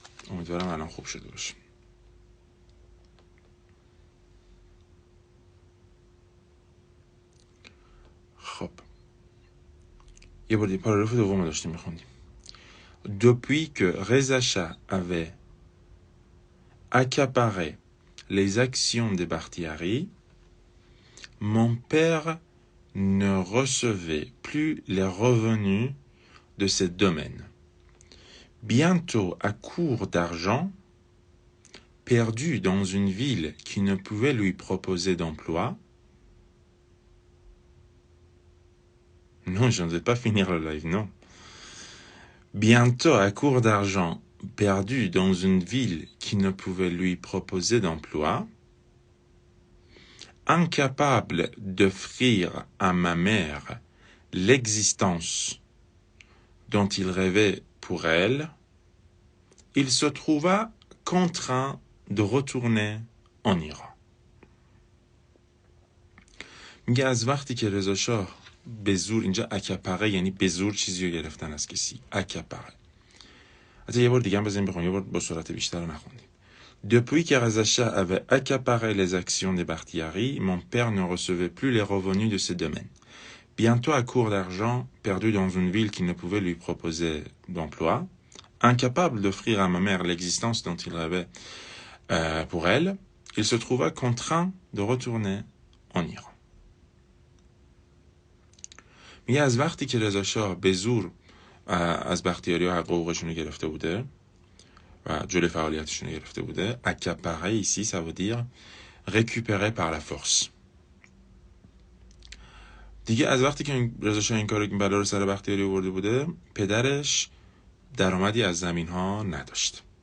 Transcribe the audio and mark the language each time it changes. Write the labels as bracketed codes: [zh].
[fa] امیدوارم الان خوب شده باشه. خب یه بار پاراگراف دوم داشتیم میخوندیم. [fr] Depuis que Reza Shah avait accaparé les actions des Bakhtiari, mon père ne recevait plus les revenus de ces domaines. Bientôt, à court d'argent, perdu dans une ville qui ne pouvait lui proposer d'emploi. Non, je ne vais pas finir le live, non. Bientôt, à court d'argent, perdu dans une ville qui ne pouvait lui proposer d'emploi, incapable d'offrir à ma mère l'existence dont il rêvait pour elle, il se trouva contraint de retourner en Iran. [fa] میگه از وقتی که رضا شاه به زور، اینجا اکپره یعنی به زور چیزی رو گرفتن از کسی، اکپره. حتی یه بار دیگه هم بزنیم بخونیم، یه بار با سرعت بیشتر رو نخوندیم. [fr] Depuis que Reza Shah avait accaparé les actions des Bakhtiari, mon père ne recevait plus les revenus de ces domaines. Bientôt à court d'argent, perdu dans une ville qui ne pouvait lui proposer d'emploi, incapable d'offrir à ma mère l'existence dont il rêvait pour elle, il se trouva contraint de retourner en Iran. [fa] میگه از وقتی که رضا شاه به زور از بختیاری ها حقوقشون رو گرفته بوده و جلوی فعالیتشون رو گرفته بوده، [fr] accaparer ici ça veut dire récupérer par la force. [fa] دیگه از وقتی که رضا شاه این کارو بلا رو سر بختیاری آورده بوده، پدرش درآمدی از زمین ها نداشت.